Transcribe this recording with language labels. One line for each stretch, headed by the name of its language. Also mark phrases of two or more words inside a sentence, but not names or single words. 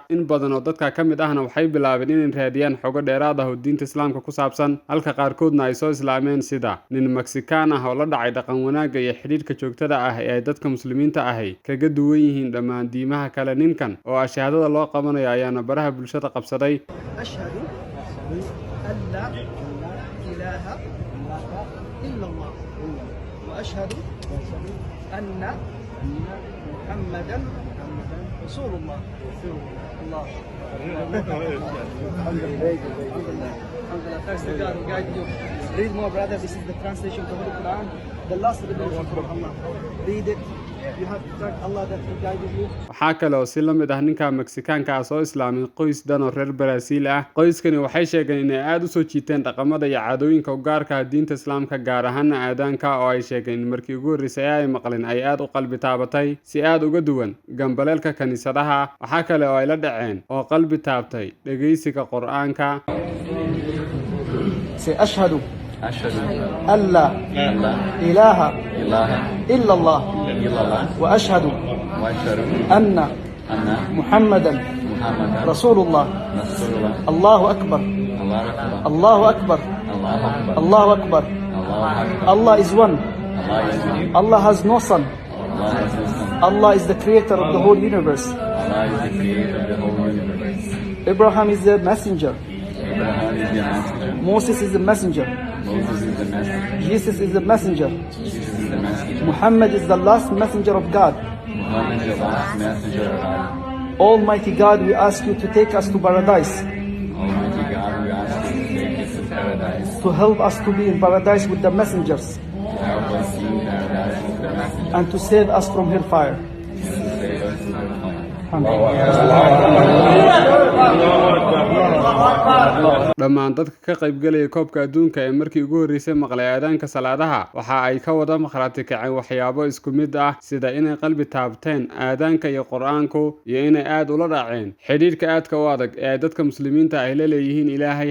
Somali: In badan oo dadka ka mid ahna waxay bilaabeen inay raadiyaan xogo dheeraad ah oo diinta Islaamka ku saabsan, halka qaarkoodna ay soo islaameen sida nin Mexican ah oo la dhacay dhaqan wanaagga iyo xidhiidhka joogtada ah ee ay dadka muslimiinta ahi kaga duwan yihiin dhammaan diimaha kale. Ninkan oo shahaadada loo qabanayo ayaana baraha bulshada qabsaday.
Arabic: أشهد أن محمدا رسول الله. الله.
English: Thanks to God who guided you. Read more, brother. This is the translation of the Holy Quran, the last revelation from Allah. Read it. You have to thank Allah that He guided you.
Somali: Waxaa kale oo si la mid ah ninka Mexicaanka ah soo islaamay qoys dan oo reer Brazil ah. Qoyskani waxay sheegeen inay aad u soo jiiteen dhaqamada iyo caadooyinka u gaarka ah diinta Islaamka, gaar ahaan aadaanka oo ay sheegeen in markii ugu horreysay ay maqleen ay aad u qalbi taabatay, si aad uga duwan gambaleelka kaniisadaha. Waxaa kale oo ay la dhaceen oo qalbi taabtay dhageysiga Qur'aanka.
Arabic: أشهد أن لا إله إلا الله وأشهد أن محمدا رسول الله. الله أكبر الله أكبر الله أكبر.
English: Allah is one. Allah has no son. Allah is the creator of the whole universe. Abraham is the messenger. Moses is the messenger. Jesus is the messenger. Muhammad is the last messenger of God. Almighty God, we ask you to take us to paradise. To help us to be in paradise with the messengers. And to save us from hellfire.
Somali: Dhammaan dadka ka qaybgalaya koobka adduunka ee markii ugu horreysay maqlay aadaanka salaadaha waxa ay ka wada markhaati kaceen waxyaabo isku mid ah, sida inay qalbi taabteen aadaanka iyo Qur'aanku, iyo inay aad ula dhaceen xidhiidhka aadka u adag ee ay dadka muslimiinta ah la leeyihiin Ilaahay.